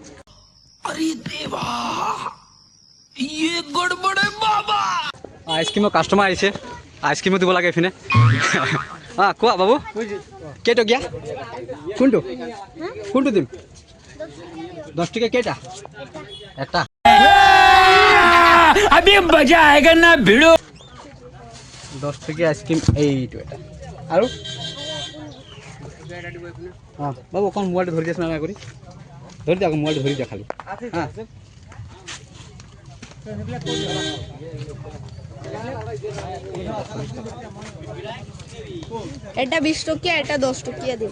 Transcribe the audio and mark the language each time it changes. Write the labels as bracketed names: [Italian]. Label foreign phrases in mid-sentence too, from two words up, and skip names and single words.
[Assamese] আইচক্ৰীমৰ কাষ্টমাৰ আহিছে, আইচক্ৰীমো দিব লাগে এইপিনে। কোৱা বাবু, কেইটকীয়া? কোনটো দিম? 10 টকীয়া কেইটা? [Hindi] এটা। अभी मजा आएगा ना भिड़ो। [Assamese] 10 টকীয়া আইচক্ৰীম এইটো এটা। আৰু বাবু অকণ মোবাইলটো ধৰি দিয়াচোন, কৰি ধৰি দিয়া, মোবাইলটো ধৰি দিয়া খালি। এটা 20 টকিয়া, এটা 10 টকিয়া দিবা।